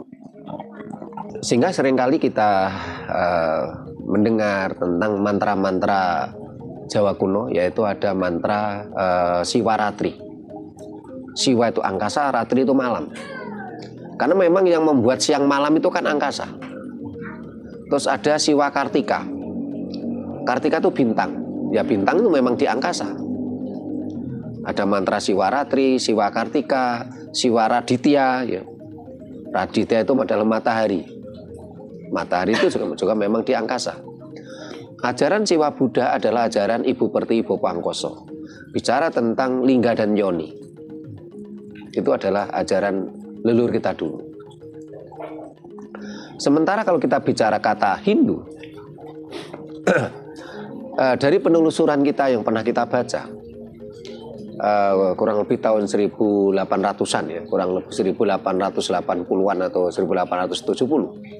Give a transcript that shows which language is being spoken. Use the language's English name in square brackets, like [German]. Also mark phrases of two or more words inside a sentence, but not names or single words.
[Indonesian] Sehingga seringkali kita mendengar tentang mantra-mantra Jawa kuno, yaitu ada mantra Siwa Ratri. Siwa itu angkasa, Ratri itu malam. Karena memang yang membuat siang malam itu kan angkasa. Terus ada Siwa Kartika. Kartika itu bintang. Ya bintang itu memang di angkasa. Ada mantra Siwa Ratri, Siwa Kartika, Siwa Raditya. Ya. Raditya itu adalah matahari. Matahari itu juga memang di angkasa. Ajaran Siwa Buddha adalah ajaran Ibu Pertiwi Bopo Angkoso. Bicara tentang lingga dan yoni. Itu adalah ajaran leluhur kita dulu. Sementara kalau kita bicara kata Hindu, dari penelusuran kita yang pernah kita baca, kurang lebih tahun 1800-an ya, kurang lebih 1880-an atau 1870,